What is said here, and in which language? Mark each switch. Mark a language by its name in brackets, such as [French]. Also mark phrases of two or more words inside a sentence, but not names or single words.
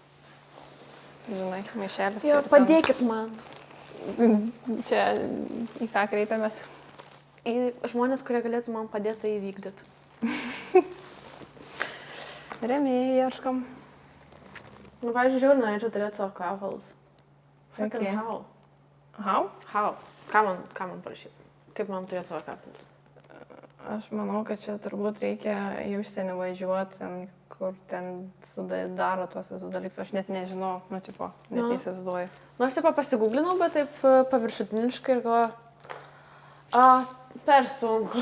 [Lithuanian] Žinai, maišelis. Jo, padėkit man. Čia į ką kreipiamės? Į žmonės, kurie galėtų man padėti tai įvykdyti. Rėmėjai ieškam. Nu, pavyzdžiui, žiūrėjau, norėčiau turėti savo kvepalus. [English] Okay. How? How? How? [Lithuanian] Ką man parašyti? Kaip man turėti savo kvepalus? Aš manau, kad čia turbūt reikia į užsienį važiuoti, kur ten daro tuos visus dalykus. Aš net nežinau, nu, tipo, net neįsivaizduoju. Nu, aš taip pasigūglinau, bet taip paviršutiniškai ir galvoju, per sunku.